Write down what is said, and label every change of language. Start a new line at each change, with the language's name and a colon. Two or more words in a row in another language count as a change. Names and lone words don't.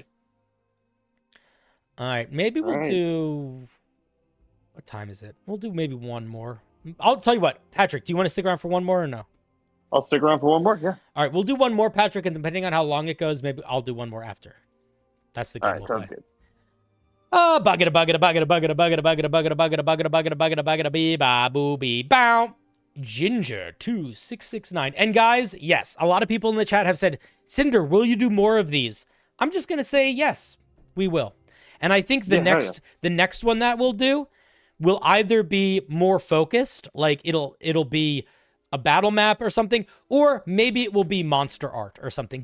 English: All right, maybe we'll do... What time is it? We'll do maybe one more. I'll tell you what, Patrick, do you want to stick around for one more or no? I'll stick around for one more, yeah. All right, we'll do one more, Patrick, and depending on how long it goes, maybe I'll do one more after. That's the game. All right, sounds good. Buggada, buggada, buggada, buggada, buggada, buggada, buggada, buggada, buggada, buggada, buggada, buggada, bee, ba, boo, bee, bow. Ginger2669. And guys, yes, a lot of people in the chat have said, Cinder, will you do more of these? I'm just gonna say yes, we will. And I think the next one that we'll do will either be more focused, like it'll be a battle map or something, or maybe it will be monster art or something.